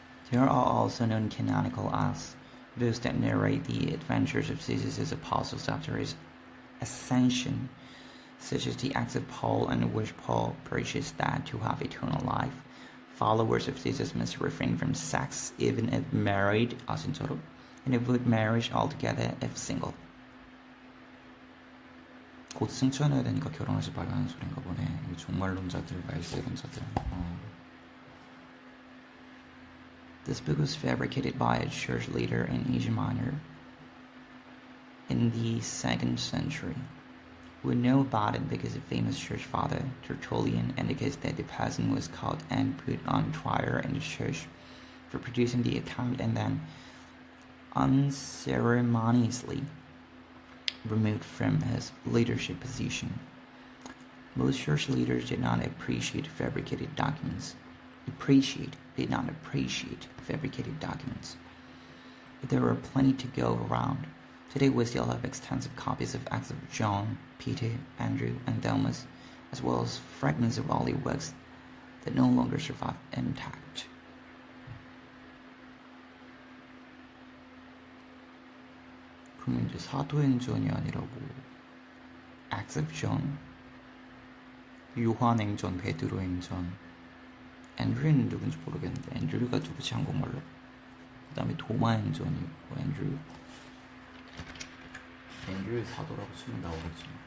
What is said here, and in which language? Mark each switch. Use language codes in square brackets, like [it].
[en] There are also non-canonical acts, books that narrate the adventures of Jesus' apostles after his ascension, such as the Acts of Paul, in which Paul preaches that to have eternal life, followers of Jesus must refrain from sex even if married, [ko] 진짜로? [en] And avoid marriage altogether if single. [ko] 곧 승천해야 되니까 결혼하지 말라는 소린가 보네. 이 종말론자들, 말세론자들. [en] This book was fabricated by a church leader in Asia Minor in the 2nd century. We know about it because a famous church father, Tertullian, indicates that the person was caught and put on trial in the church for producing the account and then unceremoniously removed from his leadership position. Most church leaders did not appreciate fabricated documents. Did not appreciate fabricated documents. But there were plenty to go around. Today we still have extensive copies of Acts of John, Peter, Andrew, and Thomas, as well as fragments of early works that no longer survive intact. [ko] 그러면 이제 사도행전이 아니라고 Acts of John, 요한행전, 베드로행전, 앤드류는 누군지 모르겠는데 앤드류가 누구지 한국말로? 그 다음에 도마행전이 있고 앤드류의 사도라고 치면 나오겠지.